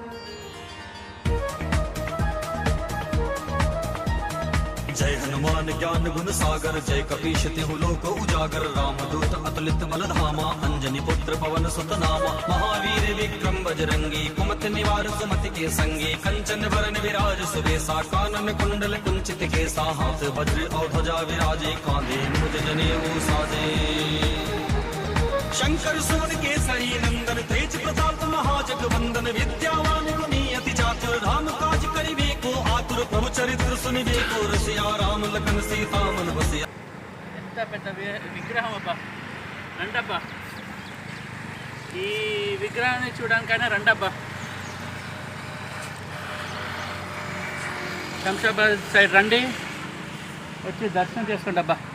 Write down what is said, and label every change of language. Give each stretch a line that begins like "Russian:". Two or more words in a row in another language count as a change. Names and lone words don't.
Awadhi: जय हनुमान ज्ञान गुण सागर जय कपीश तिहु लोक उजागर रामदूत अतुलित बल धामा अंजनी पुत्र पवन सुत नामा महावीर विक्रम बजरंगी कुमति निवार सुमति के संगी कंचन वरन विराज सुबेसा कानन कुंडल कुंचित केसा हाथ वज्र और ध्वजा विराजे कांधे मुझ जनेऊ साजे। शंकर सुवन केसरी नंदन तेज प्रताप महाजगवंदन विद्यावान गुणी अति चातुर राम काज करिबे को आतुर प्रभु चरित्र सुनिबे को रसिया राम लखन सीता मन बसिया।
Telugu: ఎంత పెద్ద విగ్రహం అబ్బా. రండబ్బా, ఈ విగ్రహాన్ని చూడడానికైనా రండబ్బా. శంషాబాద్ సైడ్ రండి, వచ్చి దర్శనం చేసుకోండి అబ్బా.